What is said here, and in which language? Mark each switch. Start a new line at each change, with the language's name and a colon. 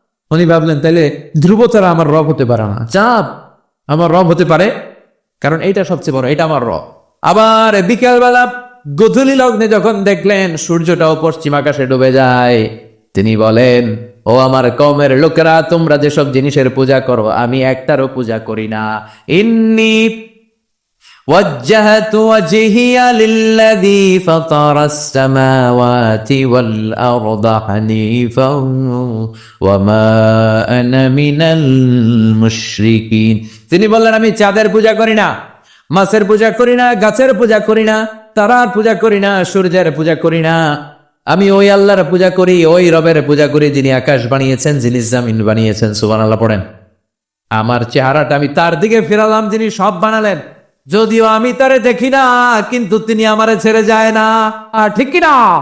Bangla: উনি ভাবলেন তাইলে ধ্রুবতারা আমার রব হতে পারে না, চাঁদ আমার রব হতে পারে, কারণ এইটা সবচেয়ে বড়, এটা আমার রব। আবার বিকেলবেলা গোধূলি লগ্নে যখন দেখলেন সূর্যটাও পশ্চিম আকাশে ডুবে যায়, তিনি বলেন ও আমার কওমের লোকেরা, তোমরা যেসব জিনিসের পূজা করো আমি একটারও পূজা করি না।
Arabic: ইন্নী وجهت وجهي للذي فطر السماوات والأرض حنيفا وما أنا من المشركين।
Bangla: তিনি বললেন আমি চাঁদের পূজা করি না, মাছের পূজা করি না, গাছের পূজা করি না, তারার পূজা করি না, সূর্যের পূজা করি না। আমি ওই আল্লাহর পূজা করি, ওই রবের পূজা করি যিনি আকাশ বানিয়েছেন, যিনি জমিন বানিয়েছেন। সুবহানাল্লাহ পড়েন। আমার চেহারাটা আমি তার দিকে ফেরালাম যিনি সব বানালেন। যদিও আমি তারে দেখি না, কিন্তু তিনি আমারে ছেড়ে যায় না। ঠিক কিনা?